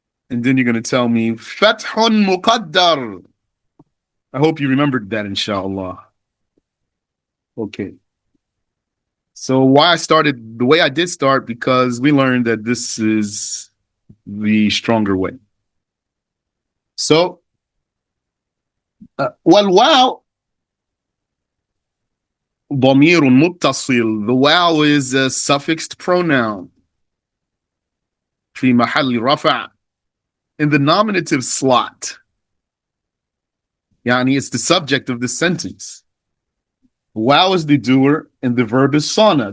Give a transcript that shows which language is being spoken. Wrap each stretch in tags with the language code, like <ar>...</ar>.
<en>And then you're going to tell me, Fathun Muqaddar. I hope you remembered that, inshallah. Okay. So why I started the way I did start, because we learned that this is the stronger way.</en> <ar>So, والواو ضمير متصل.</ar> <en>The wow is a suffixed pronoun.</en> <ar>في محل رفع.</ar> <en>In the nominative slot. Yani it's the subject of the sentence. Wow is the doer and the verb is sana.</en>